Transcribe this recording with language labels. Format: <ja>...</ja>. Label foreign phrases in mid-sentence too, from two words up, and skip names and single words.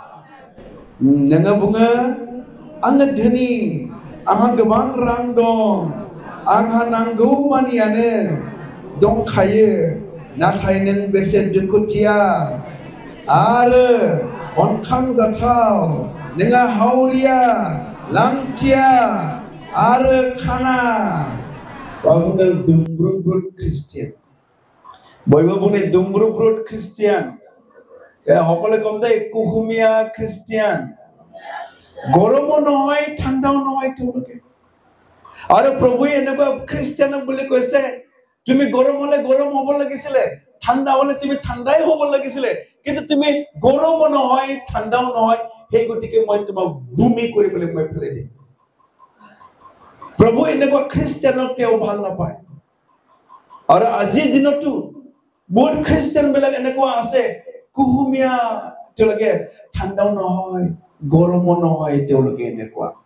<brx>नोङो बुङो आङो धोनि, आंहा गोबां रां दं आंहा नांगौ मानियानो दंखायो नाथाय नों बेसे दुखुथिया आरो अनखांजाथाव नोंहा हावरिया लांथिया आरो खाना बुङो दुमब्रुब्रुद ख्रिस्टियान बयबो बुङो दुमब्रुब्रुद ख्रिस्टियान</brx> <as>সকলে কম দে কুহুমিয়া খ্রিস্টিয়ান গরমও নহয় ঠাণ্ডাও নহয় তেওঁলোকে আৰু প্ৰভুৱে এনেকুৱা খ্ৰীষ্টিয়ানক বুলি কৈছে তুমি গৰম হলে গৰম হ'ব লাগিছিলে ঠাণ্ডা হলে তুমি ঠাণ্ডাই হ'ব লাগিছিলে কিন্তু তুমি গৰমও নহয় ঠাণ্ডাও নহয় সেই গতিকে মই তোমাক ভূমি কৰিবলৈ মই ফেলে দিম প্ৰভু এনেকুৱা খ্ৰীষ্টিয়ানক তেওঁ ভাল নাপায় আৰু আজিৰ দিনতো বহুত খ্ৰীষ্টিয়ান বিলাক এনেকুৱা আছে কুহুমিয়া তেওঁলোকে ঠাণ্ডাও নহয় গৰমও নহয় তেওঁলোকে এনেকুৱা</as>